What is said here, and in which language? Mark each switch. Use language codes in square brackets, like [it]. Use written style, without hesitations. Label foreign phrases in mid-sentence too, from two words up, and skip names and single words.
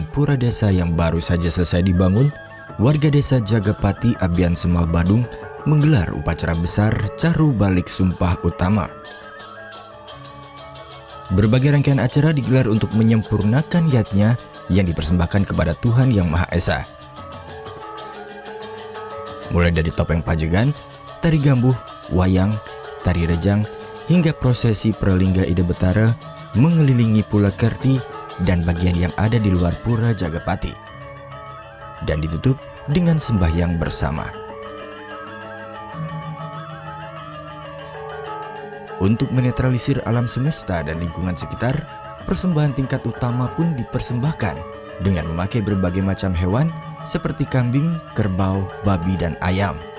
[id] pura desa yang baru saja selesai dibangun, warga desa Jagapati, Abian Semal, Badung menggelar upacara besar Caru Balik Sumpah Utama. Berbagai rangkaian acara digelar untuk menyempurnakan niatnya yang dipersembahkan kepada Tuhan Yang Maha Esa. Mulai dari topeng pajegan, tari gambuh, wayang, tari rejang, hingga prosesi Pralingga Ida Betara mengelilingi Pura Kerti dan bagian yang ada di luar Pura Jagapati, dan ditutup dengan sembahyang bersama. Untuk menetralisir alam semesta dan lingkungan sekitar, persembahan tingkat utama pun dipersembahkan dengan memakai berbagai macam hewan seperti kambing, kerbau, babi, dan ayam.